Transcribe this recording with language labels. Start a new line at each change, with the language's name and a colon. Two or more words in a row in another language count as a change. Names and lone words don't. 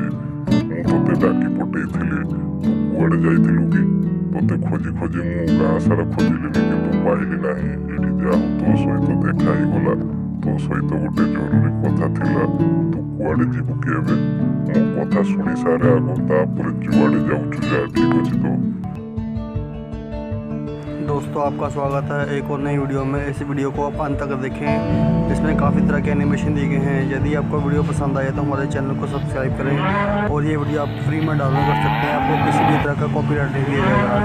Odia: ମୁଁ ତୋତେ ଡାକି ପଠେଇଥିଲି, ତୁ କୁଆଡ଼େ ଯାଇଥିଲୁ କି? ତୋତେ ଖୋଜି ଖୋଜି ମୁଁ ଗାଁ ସାରା ଖୋଜିଲିନି, କିନ୍ତୁ ପାଇଲି ନାହିଁ। ଏଠି ଯାହା ହଉ ତୋ ସହିତ ଦେଖା ହେଇଗଲା। ତୋ ସହିତ ଗୋଟେ ଜରୁରୀ କଥା ଥିଲା। ତୁ କୁଆଡ଼େ ଯିବୁ କି ଏବେ? ମୋ କଥା ଶୁଣି ସାରେ ଆଗ, ତାପରେ ଯୁଆଡ଼େ ଯାଉଛୁ ଯା। ଠିକ୍ ଅଛି ତ?
Hindi: दोस्तों, आपका स्वागत है एक और नई वीडियो में। इस वीडियो को आप अंत तक देखें। इसमें काफ़ी तरह के एनिमेशन दिए गए हैं। यदि आपको वीडियो पसंद आए तो हमारे चैनल को सब्सक्राइब करें। और ये वीडियो आप फ्री में डाउनलोड कर सकते हैं। आपको किसी भी तरह का कॉपीराइट नहीं दिया जाएगा।